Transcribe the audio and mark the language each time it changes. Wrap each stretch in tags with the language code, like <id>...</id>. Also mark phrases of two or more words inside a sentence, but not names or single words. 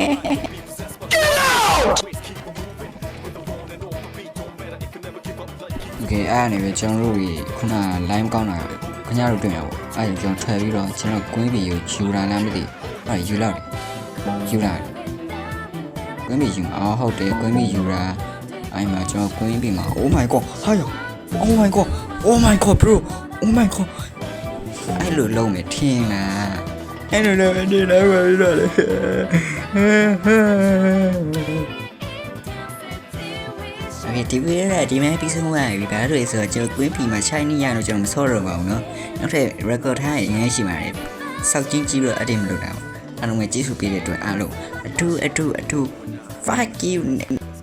<my>Okay အဲ့အနေနဲ့ကျွန်တော်တို့ခုန line ကောင်းတာခင်ဗျားတို့တွေ့ရပါအဲ့ဒါကျွန်တော်ထွက်ပြီးတော့ကျွန်တော်ကွင်းဘီကိုယူလာလားမသိအဲ့ယူလာတယ် ကွင်းဘီယူဟုတ်တယ်ကွင်းဘီယူလာအဲ့မှာကျွန်တော်ကွင်းဘီမှာ</my> <en>Oh my god</en> <my>ဟာယော</my> <en>Oh my god Oh my god bro Oh my god</en> <my>အဲ့လိုလုံးမယ်ထင်လားအဲ့လိုလုံးနေလားဘာလို့လဲ ဒီဗီဒီယိုကဒီမှာပြီးဆုံးသွားပြီဒါတို့ဆိုတော့ကျွန်တော်ကွင်းဖီမှာ shiny ရတော့ကျွန်တော်မဆော့တော့ပါဘူးเนาะနောက်ထပ် record ထားရင်အများကြီးရှိပါတယ်စောက်ချင်းကြီးလို့အတင်းမလုပ်တာဘူးအားလုံးပဲကျေးဇူးပေးတဲ့အတွက်အားလုံးအထူး</my> <en>fuck you</en>